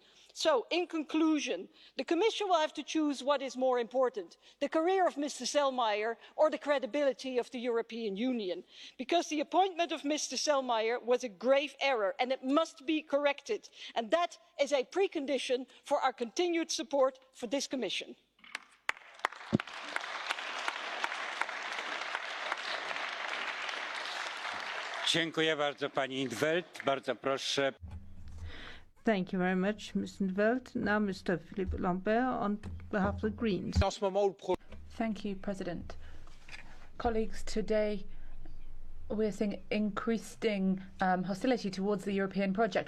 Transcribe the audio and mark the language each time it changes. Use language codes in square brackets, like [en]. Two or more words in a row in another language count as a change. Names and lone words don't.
[en] So, in conclusion, the Commission will have to choose what is more important, the career of Mr. Selmayr or the credibility of the European Union. Because the appointment of Mr. Selmayr was a grave error and it must be corrected. And that is a precondition for our continued support for this Commission. [pl] Dziękuję bardzo pani in 't Veld. Bardzo proszę. [en] Thank you very much, Ms. in 't Veld. Now, Mr. Philippe Lambert on behalf of the Greens. Thank you, President. Colleagues, today we're seeing increasing hostility towards the European project.